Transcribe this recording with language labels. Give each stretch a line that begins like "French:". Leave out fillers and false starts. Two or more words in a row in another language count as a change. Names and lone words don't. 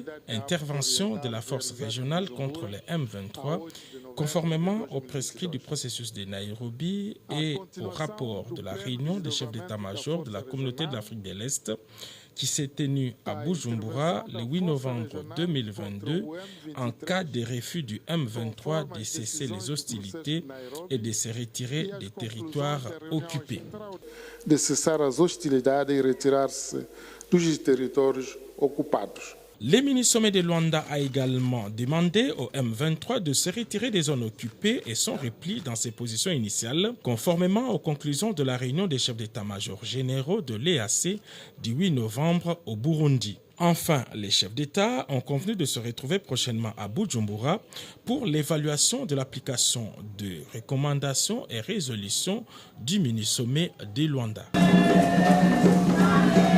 French: Intervention de la force régionale contre les M23, conformément aux prescrits du processus de Nairobi et au rapport de la réunion des chefs d'état-major de la Communauté de l'Afrique de l'Est qui s'est tenue à Bujumbura le 8 novembre 2022 en cas de refus du M23 de cesser les hostilités et de se retirer des territoires occupés.
Portuguese: De cessar as hostilidades e retirar-se dos territórios ocupados.
French: Le mini-sommet de Luanda a également demandé au M23 de se retirer des zones occupées et son repli dans ses positions initiales, conformément aux conclusions de la réunion des chefs d'état-major généraux de l'EAC du 8 novembre au Burundi. Enfin, les chefs d'État ont convenu de se retrouver prochainement à Bujumbura pour l'évaluation de l'application de recommandations et résolutions du mini-sommet de Luanda.